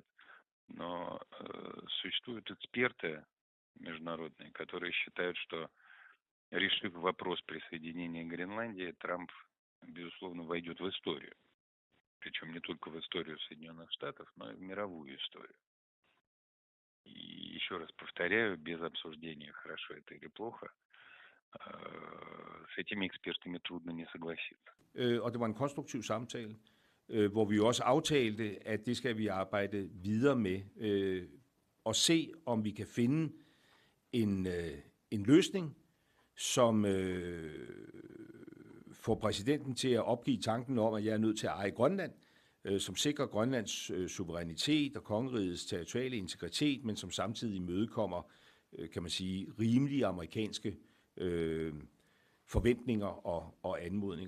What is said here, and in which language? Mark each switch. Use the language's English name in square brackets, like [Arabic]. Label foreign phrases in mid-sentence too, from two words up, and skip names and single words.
[Russian] Но существуют эксперты международные, которые считают, что, решив вопрос присоединения Гренландии, Трамп, безусловно, войдет в историю. Причем не только в историю Соединенных Штатов, но и в мировую историю. И еще раз повторяю, без обсуждения, хорошо это или плохо, с этими экспертами трудно не согласиться. [Danish] Og det var en konstruktiv samtale, hvor vi også aftalte, at det skal vi arbejde videre med, og se, om vi kan finde en løsning, som får præsidenten til at opgive tanken om, at jeg er nødt til at eje Grønland, som sikrer Grønlands suverænitet og kongerigets territoriale integritet, men som samtidig imødekommer, kan man sige, rimelige amerikanske forventninger og anmodninger.